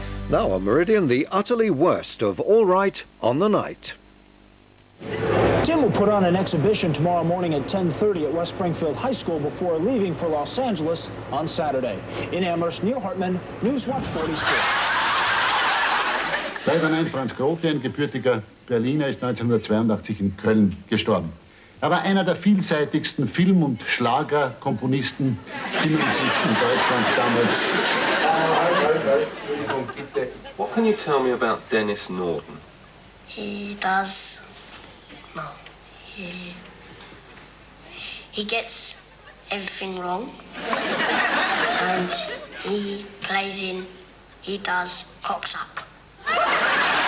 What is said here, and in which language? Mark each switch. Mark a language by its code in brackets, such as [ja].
[en] Now on Meridian, the utterly worst of All Right on the Night. Tim will put on an exhibition tomorrow morning at 10:30 at West Springfield High School before leaving for Los Angeles on Saturday. In Amherst, Neil Hartman, Newswatch 40 Sports. [de] Ferdinand Franz Grote, ein gebürtiger Berliner, ist 1982 in Köln gestorben. Er war einer der vielseitigsten Film- und Schlagerkomponisten, die man sich in Deutschland damals... [en] What can you tell me about Dennis Norden? He gets everything wrong, and he does cocks up.